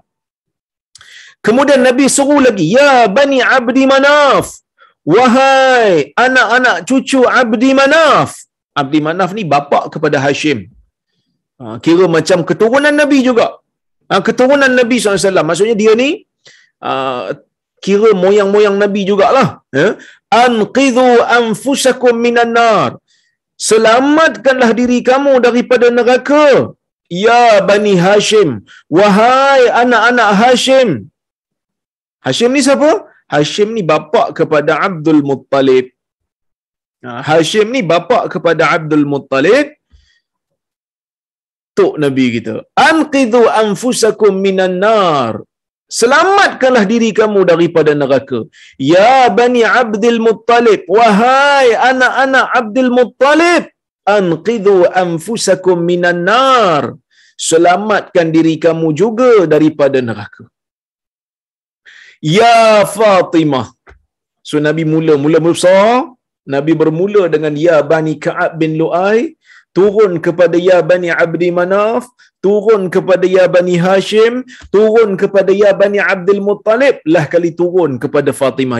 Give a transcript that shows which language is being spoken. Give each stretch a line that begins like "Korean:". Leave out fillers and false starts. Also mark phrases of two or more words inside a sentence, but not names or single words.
Malay: Kemudian Nabi suruh lagi,
Arabic: يا بني عبد مناف,
Malay: wahai anak-anak cucu Abdi Manaf. Abdi Manaf ni bapa kepada Hashim. Kira macam keturunan Nabi juga. Keturunan Nabi SAW. Maksudnya dia ni kira moyang-moyang Nabi jugalah.
Arabic: أنقذوا أنفسكم من النار,
Malay: selamatkanlah diri kamu daripada neraka.
Arabic: يا بني هاشم,
Malay: wahai anak-anak Hashim. Hashim ni siapa? Hashim ni bapa kepada Abdul Muttalib. Hashim ni bapa kepada Abdul Muttalib, tok Nabi kita.
Arabic: أنقذوا أنفسكم من النار,
Malay: selamatkanlah diri kamu daripada neraka.
Arabic: يا بني عبد المطلب,
Malay: wahai anak-anak Abdul Muttalib,
Arabic: أنقذوا أنفسكم من النار,
Malay: selamatkan diri kamu juga daripada neraka. Ya Fatimah. So Nabi mula besar, Nabi bermula dengan
Arabic: يا بني كعب بن لؤي,
Malay: turun kepada
Arabic: يا بني عبد مناف,
Malay: turun kepada
Arabic: يا بني هاشم,
Malay: turun kepada
Arabic: يا بني عبد المطلب,
Malay: lah kali turun kepada Fatimah.